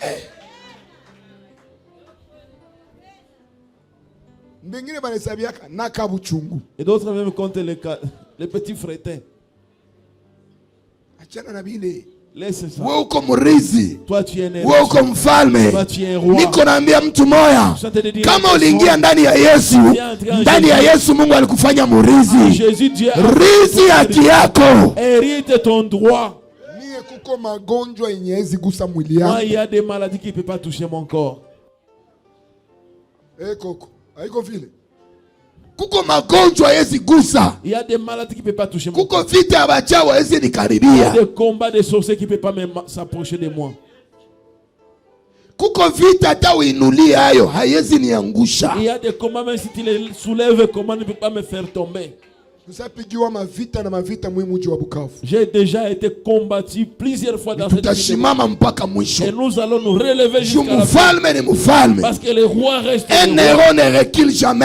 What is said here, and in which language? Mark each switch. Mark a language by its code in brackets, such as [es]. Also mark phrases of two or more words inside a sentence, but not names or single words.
[fr] Et d'autres même comptent les petits frétins. Laisse ça. Toi tu es un roi. Toi tu es un roi. [sw] Kama uliingia ndani ya Yesu, ndani ya Yesu Mungu alikufanya murizi. Rizi haki yako. [fr] Hérite ton droit. Moi, il y a des maladies qui ne peuvent pas toucher mon corps. [sw] Kuko magonjwa yezi gusa. [fr] Il y a des maladies qui ne peuvent pas toucher mon corps. [sw] Kuko vita ya bachawa yezi nikaribia. [fr] Il y a des combats de sorciers qui ne peuvent pas s'approcher de moi. [sw] Kuko vita hata uinulie hayo hayezi niangusha. [fr] Il y a des combats même si tu les soulèves, comment ne peut pas me faire tomber. J'ai déjà été combattu plusieurs fois dans cette vie. Et nous allons nous relever jusqu'à la fin. Parce que le roi reste le roi. Un héros ne recule jamais.